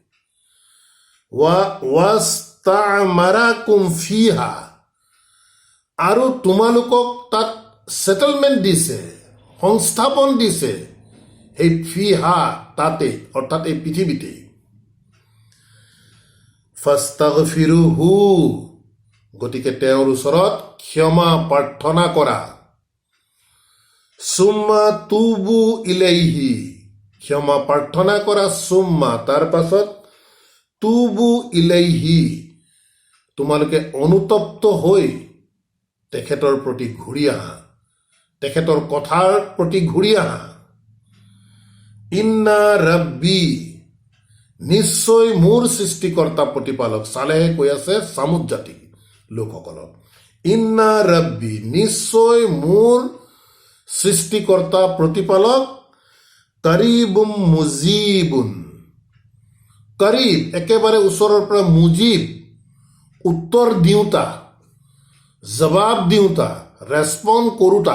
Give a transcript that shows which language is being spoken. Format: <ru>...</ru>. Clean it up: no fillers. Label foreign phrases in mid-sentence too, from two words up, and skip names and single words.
<ar>واستعمركم فيها,</ar> <as>আৰু তোমালোকক তাত সেটেলমেণ্ট দিছে, সংস্থাপন দিছে, সেই ফিহা তাতে, অৰ্থাৎ এই পৃথিৱীতেই। ফাস্তাগফিৰুহু, গতিকে তেওঁৰ ওচৰত ক্ষমা প্ৰাৰ্থনা কৰা।</as> <ar>ثم توبوا إليه,</ar> <as>ক্ষমা প্ৰাৰ্থনা কৰা, সুম্মা তাৰ পাছত,</as> <ar>توبوا إليه,</ar> <as>তোমালোকে অনুতপ্ত হৈ তেখেতৰ প্ৰতি ঘূৰি আহা, তেখেতৰ কথাৰ প্ৰতি ঘূৰি আহা।</as> <ar>إن ربي,</ar> <as>নিশ্চয় মোৰ সৃষ্টিকৰ্তা প্ৰতিপালক, চালেহে কৈ আছে চামুদ জাতি লোকসকলক,</as> <ar>إن ربي,</ar> <as>নিশ্চয় মোৰ সৃষ্টিকৰ্তা প্ৰতিপালক,</as> <ar>قريب مجيب,</ar> <as>কাৰিব একেবাৰে ওচৰৰ পৰা, মুজিব উত্তৰ দিওঁতা, জবাব দিওঁতা, ৰেছপন্ড কৰোঁতা।</as>